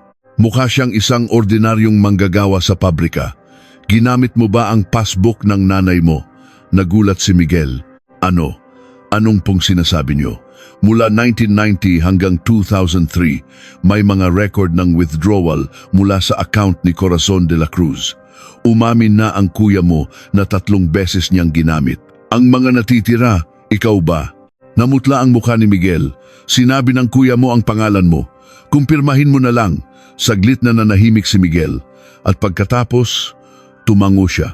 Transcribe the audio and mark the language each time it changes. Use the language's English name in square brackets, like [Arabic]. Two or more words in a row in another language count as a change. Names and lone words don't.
[Filipino] Mukha siyang isang ordinaryong manggagawa sa pabrika. Ginamit mo ba ang passbook ng nanay mo? Nagulat si Miguel. Ano? Anong pong sinasabi niyo? Mula 1990 hanggang 2003, may mga record ng withdrawal mula sa account ni Corazon de la Cruz. Umamin na ang kuya mo na 3 beses niyang ginamit. Ang mga natitira, ikaw ba? Namutla ang mukha ni Miguel. Sinabi ng kuya mo ang pangalan mo. Kumpirmahin mo na lang. Saglit na nanahimik si Miguel. At pagkatapos, tumango siya.